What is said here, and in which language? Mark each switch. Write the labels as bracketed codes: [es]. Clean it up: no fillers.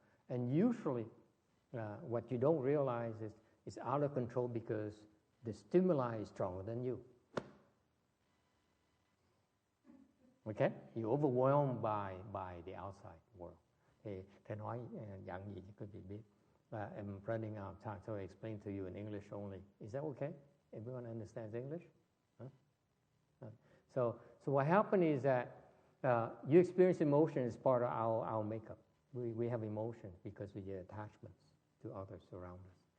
[en] And usually, what you don't realize is it's out of control because the stimuli is stronger than you. Okay? You're overwhelmed by the outside world. [vi] Thì nói dạng gì cho quý vị biết. [en] I'm running out of time, so I explain to you in English only. Is that okay? Everyone understands English? Huh? So what happened is that you experience emotion as part of our makeup. We have emotions because we get attachments to others around us.